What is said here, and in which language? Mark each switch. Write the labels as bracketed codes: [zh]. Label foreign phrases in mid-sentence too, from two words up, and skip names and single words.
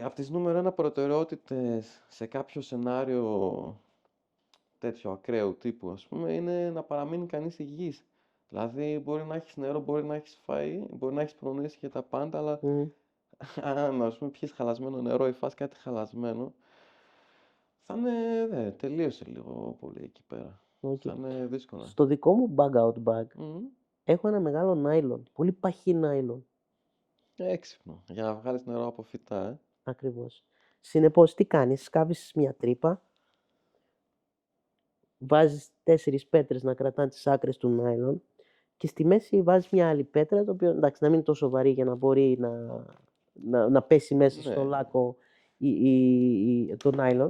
[el] Από τις νούμερο 1 προτεραιότητες σε κάποιο σενάριο τέτοιο ακραίου τύπου, ας πούμε, είναι να παραμείνει κανείς υγιής. Δηλαδή, μπορεί να έχεις νερό, μπορεί να έχεις φαΐ, μπορεί να έχεις προνήσει και τα πάντα, αλλά αν, ας πούμε, πιεις χαλασμένο νερό ή φας κάτι χαλασμένο, θα είναι, τελείωσε λίγο πολύ εκεί πέρα. Θα είναι δύσκολο. Στο δικό μου [en] bug-out bag [el] έχω ένα μεγάλο νάιλον, πολύ παχύ νάιλον. Έξυπνο, για να βγάλεις νερό από φυτά, Ακριβώς. Συνεπώς, τι κάνεις, σκάβεις μια τρύπα, βάζεις 4 πέτρες να κρατάνε τις άκρες του νάιλον και στη μέση βάζεις μια άλλη πέτρα, το οποίο εντάξει, να μην είναι τόσο βαρύ για να μπορεί να πέσει μέσα στο λάκκο το νάιλον.